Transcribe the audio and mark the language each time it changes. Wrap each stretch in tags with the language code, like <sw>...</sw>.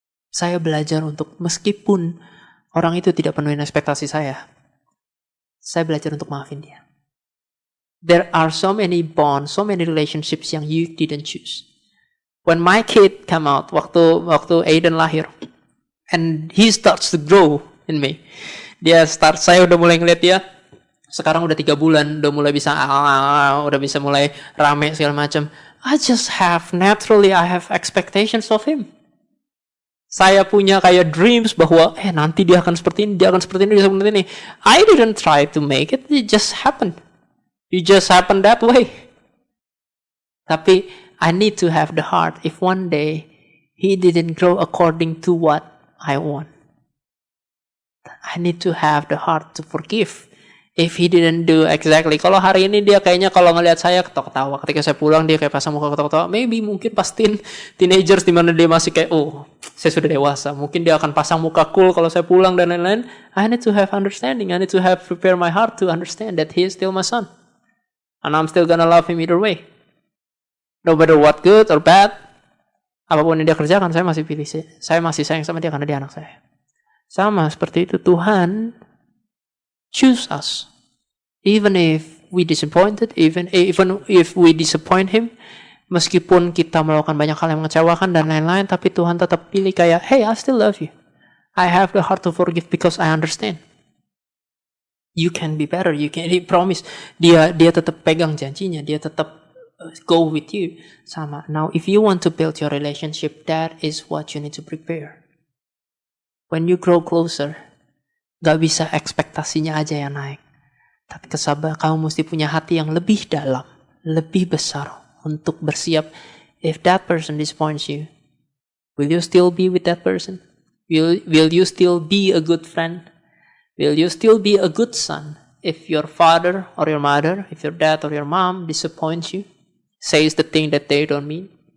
<id>Saya belajar untuk, meskipun orang itu tidak penuhin ekspektasi saya belajar untuk maafin dia.</id> <en>There are so many bonds, so many relationships yang you didn't choose. When my kid come out,</en> <id>waktu Aiden lahir,</id> <en>and he starts to grow in me.</en> <id>Saya udah mulai ngeliat dia, sekarang udah 3 bulan, udah mulai bisa mulai rame segala macam.</id> <en>I have expectations of him.</en> <id>Saya punya kayak dreams bahwa nanti dia akan seperti ini, dia akan seperti ini, dia akan seperti ini.</id> <en>I didn't try to make it just happened. It just happened that way. Tapi I need to have the heart if one day he didn't grow according to what I want. I need to have the heart to forgive if he didn't do exactly.</en> <id>Kalau hari ini dia kayaknya kalau ngelihat saya ketawa-ketawa, ketika saya pulang dia kayak pasang muka ketawa-ketawa. Maybe mungkin pas teenagers di mana dia masih kayak, oh saya sudah dewasa, mungkin dia akan pasang muka cool kalau saya pulang dan lain-lain.</id> <en>I need to have understanding. I need to have prepare my heart to understand that he is still my son, and I'm still gonna love him either way. No matter what, good or bad,</en> <id>apapun yang dia kerjakan, saya masih pilih. Saya masih sayang sama dia karena dia anak saya. Sama seperti itu, Tuhan</id> <en>choose us. Even if we disappointed, even if we disappoint Him,</en> <id>meskipun kita melakukan banyak hal yang mengecewakan dan lain-lain, tapi Tuhan tetap pilih kayak,</id> <en>hey, I still love you. I have the heart to forgive because I understand. You can be better. He promise.</en> <id>Dia tetap pegang janjinya. Dia tetap</id> <en>go with you.</en> <id>Sama.</id> <en>Now, if you want to build your relationship, that is what you need to prepare. When you grow closer,</en> <id>gak bisa ekspektasinya aja yang naik. Tapi kamu mesti punya hati yang lebih dalam, lebih besar untuk bersiap.</id> <en>If that person disappoints you, will you still be with that person? Will you still be a good friend? Will you still be a good son? If your father or your mother, if your dad or your mom disappoints you, says the thing that they don't mean?</en>